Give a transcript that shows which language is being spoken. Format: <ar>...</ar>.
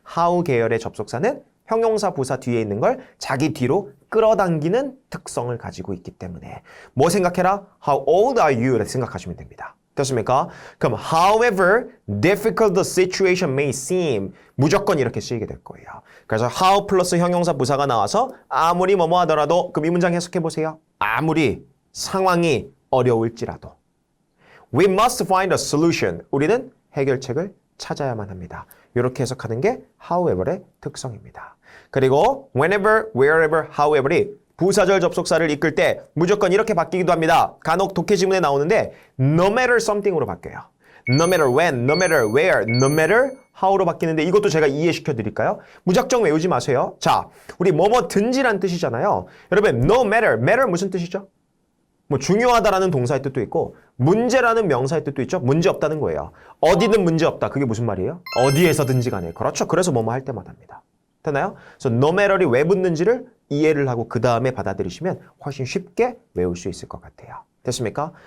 <ko>how 계열의 접속사는 형용사 부사 뒤에 있는 걸 자기 뒤로 끌어당기는 특성을 가지고 있기 때문에 뭐 생각해라?</ko> <en>How old are you?</en> <ko>라고 생각하시면 됩니다. 됐습니까? 그럼</ko> <en>however difficult the situation may seem</en> <ko>무조건 이렇게 쓰이게 될 거예요. 그래서 how 플러스 형용사 부사가 나와서 아무리 뭐뭐 하더라도 그럼 이 문장 해석해 보세요. 아무리 상황이 어려울지라도</ko> <en>We must find a solution.</en> <ko>우리는 해결책을 찾아야만 합니다. 이렇게 해석하는 게 however의 특성입니다. 그리고 whenever, wherever, however이 부사절 접속사를 이끌 때 무조건 이렇게 바뀌기도 합니다. 간혹 독해 지문에 나오는데 no matter something으로 바뀌어요.</ko> <en>No matter when, no matter where, no matter how로</en> <ko>바뀌는데 이것도 제가 이해시켜 드릴까요? 무작정 외우지 마세요. 자, 우리 뭐뭐든지란 뜻이잖아요. 여러분, no matter, matter 무슨 뜻이죠? 뭐 중요하다라는 동사의 뜻도 있고 문제라는 명사의 뜻도 있죠. 문제 없다는 거예요. 어디든 문제 없다. 그게 무슨 말이에요? 어디에서든지 간에. 그렇죠. 그래서 뭐뭐 할 때마다 합니다. 되나요? 그래서 no matter이 왜 붙는지를 이해를 하고 그 다음에 받아들이시면 훨씬 쉽게 외울 수 있을 것 같아요. 됐습니까?</ko>